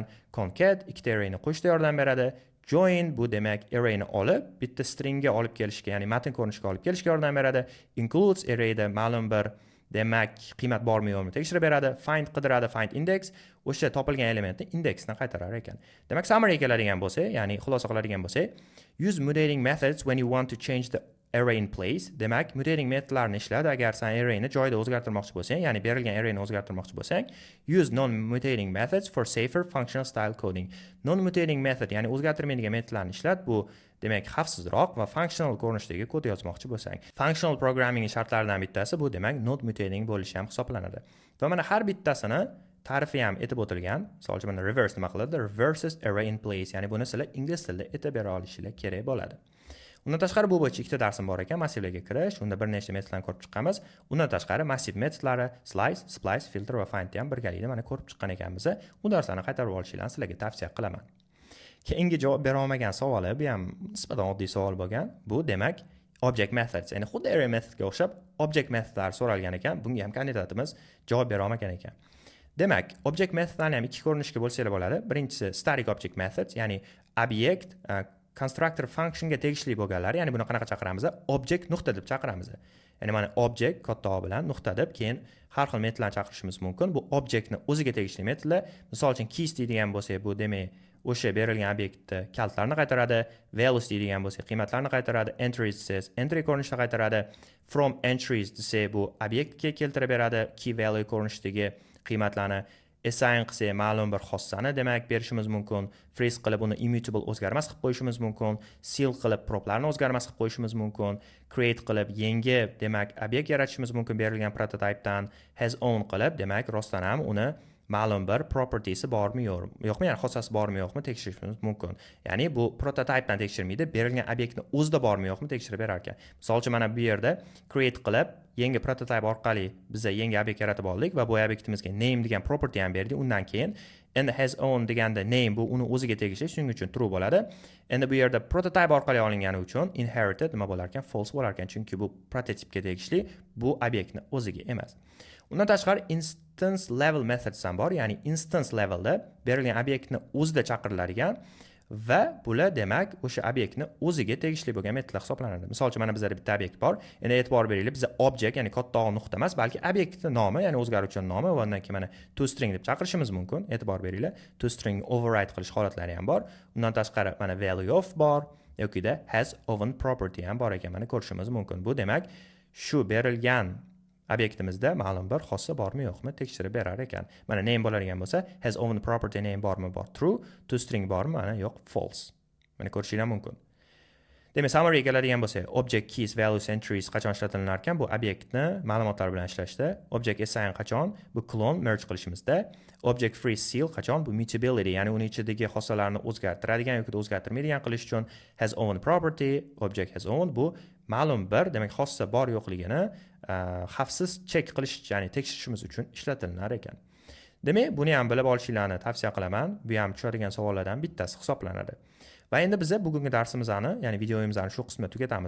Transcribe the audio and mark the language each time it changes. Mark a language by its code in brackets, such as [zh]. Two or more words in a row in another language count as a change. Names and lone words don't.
[uz] Concat ikkita arrayni qo'shishda yordam beradi. Join bu demak arrayni olib bitta stringga olib kelishga, ya'ni matn ko'rinishiga olib kelishga yordam beradi. Includes arrayda ma'lum bir demak qiymat bormi yo'qmi tekshirib beradi. Find qidiradi, find index o'sha topilgan elementni indeksdan qaytarar ekan. Demak summary keladigan bo'lsa, ya'ni xulosa qiladigan bo'lsa, [en] use mutating methods when you want to change the array in place. [uz] Demak, mutating metodlarni ishladi agar sen arrayni joyida o'zgartirmoqchi bo'lsang, ya'ni berilgan arrayni o'zgartirmoqchi bo'lsang, [en] use non-mutating methods for safer functional style coding. Non-mutating method, [uz] ya'ni o'zgartirmaydigan metodlarni ishlat, bu demak xavfsizroq va functional ko'rinishdagi kod yozmoqchi bo'lsang. [en] Functional programming [uz] shartlaridan bittasi bu demak [en] not mutating [uz] bo'lishi ham hisoblanadi. Va mana har bittasini tarifi ham aytib o'tilgan. Misol uchun mana reverse nima qiladi? [en] Reverses array in place, [uz] ya'ni buni sizlar ingliz tilida aytib bera olishinglar kerak bo'ladi. Undan tashqari bu bo'yicha ikkita darsim bor ekan, massivlarga kirish, unda bir nechta metodlarni ko'rib chiqqanmiz. Undan tashqari massiv metodlari, slice, splice, filter va find ham birgalikda mana ko'rib chiqqan ekanmiz. Bu darslarni qaytarib olishingizni sizlarga tavsiya qilaman. Keyingi javob bera olmagan savoli, bu ham nisbatan oddiy savol bo'lgan. Bu demak [en] object methods, [uz] ya'ni xuddi array metodga o'xshab object metodlar so'ralgan ekan. Bunga ham kandidatimiz javob bera olmagan ekan. Demak, object metodlarni ham ikki ko'rinishga bo'lsanglar bo'ladi. Birinchisi [en] static object methods, [uz] ya'ni obyekt constructor functionga tegishli bo'lganlar, ya'ni buni qanaqa chaqiramiz? Object nuqta deb chaqiramiz. Ya'ni mana object katta O bilan nuqta deb keyin har xil metodlarni chaqirishimiz mumkin. Bu obyektni o'ziga tegishli metodlar. Misol uchun keys deydigan bo'lsak, bu demak o'sha berilgan obyektni kaltlarni qaytaradi. Values deydigan bo'lsak, qiymatlarni qaytaradi. Entries desa, entry ko'rinishida qaytaradi. From entries desa, bu obyektga keltirib beradi [en] key value [uz] ko'rinishidagi qiymatlarni. Assign qilsak ma'lum bir xossani demak berishimiz mumkin. Freeze qilib uni immutable o'zgarmas qilib qo'yishimiz mumkin. Seal qilib proplarni o'zgarmas qilib qo'yishimiz mumkin. Create qilib yangi demak obyekt yaratishimiz mumkin berilgan prototypedan. Has own qilib demak rostdan ham uni ma'lum bir property'si bormi yo'qmi, ya'ni xossasi bormi yo'qmi tekshirishimiz mumkin. Ya'ni bu prototypedan tekshirmaydi, berilgan obyektni o'zida bormi yo'qmi tekshirib berar ekan. Misol uchun mana bu yerda create qilib yangi prototype orqali biz yangi obyekt yaratib oldik va bu obyektimizga name degan property ham berdik. Undan keyin endi has own deganda name bu uni o'ziga tegishli, shuning uchun true bo'ladi. Endi bu yerda prototype orqali olingani uchun inherited nima bo'lar ekan? False bo'lar ekan, chunki bu prototipga tegishli, bu obyektni o'ziga emas. Undan tashqari [en] instance level methods [uz] ham bor, ya'ni instance levelda berilgan obyektni o'zida chaqiriladigan va bular demak o'sha obyektni o'ziga tegishli bo'lgan metodlar hisoblanadi. Misol uchun mana bizda bitta obyekt bor. Endi e'tibor beringlar, bizda object, ya'ni katta O nuqta emas, balki obyektning nomi, ya'ni o'zgaruvchi nomi va undan keyin mana toString deb chaqirishimiz mumkin. E'tibor beringlar, toString override qilish holatlari ham bor. Undan tashqari mana value of bor yokida has own property ham bor ekan, mana ko'rishimiz mumkin. Bu demak shu berilgan obyektimizda ma'lum bir xossa bormi yo'qmi tekshirib berar ekan. Mana name bo'ladigan bo'lsa, has own property name bormi? Bor. True. toString bormi? Mana yo'q. False. Mana ko'rishingiz mumkin. Demak, summary keladigan bo'lsa, object keys values entries qachon ishlatilar ekan? Bu obyektni ma'lumotlar bilan ishlashda. Object assign qachon? Bu clone merge qilishimizda. Object freeze seal qachon? Bu mutability, ya'ni uning ichidagi xossalarni o'zgartiradigan yoki o'zgartirmaydigan qilish uchun. Has own property, object has own bu ma'lum bir demak xossa bor yo'qligini xavfsiz check qilish, ya'ni tekshirishimiz uchun ishlatilar ekan. Demak, buni ham bilib olishinglarni tavsiya qilaman. Bu ham tushadigan savollardan bittasi hisoblanadi. Va endi biz bugungi darsimizni, ya'ni videomizni shu qismda tugatamiz.